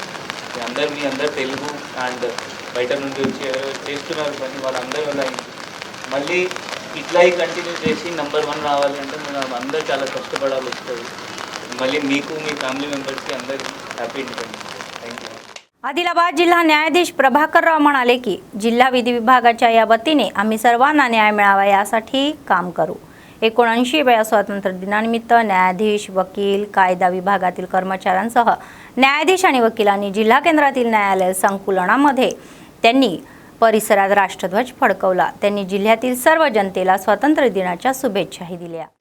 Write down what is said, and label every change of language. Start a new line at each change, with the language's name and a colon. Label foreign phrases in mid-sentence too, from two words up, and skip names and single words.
Telugu: మీ అందరు తెలుగు అండ్ బయట నుండి వచ్చి చేస్తున్నారు పని వాళ్ళందరి వల్ల మళ్ళీ ఇట్లా కంటిన్యూ చేసి నెంబర్ 1 రావాలి అంటే మనం అందరూ చాలా కష్టపడాలి వస్తుంది. మళ్ళీ మీకు మీ
English: family members
Telugu: అందరికీ
English: happy independence. thank you.
Marathi: आदिलाबाद जिल्हा न्यायाधीश प्रभाकरराव म्हणाले की जिल्हा विधी विभागाच्या या वतीने आम्ही सर्वांना न्याय मिळावा यासाठी काम करू. 79व्या स्वातंत्र्य दिनानिमित्त न्यायाधीश, वकील, कायदा विभागातील कर्मचाऱ्यांसह न्यायाधीश आणि वकिलांनी जिल्हा केंद्रातील न्यायालय संकुलनामध्ये त्यांनी परिसरात राष्ट्रध्वज फडकवला. त्यांनी जिल्ह्यातील सर्व जनतेला स्वातंत्र्य दिनाच्या शुभेच्छाही दिल्या.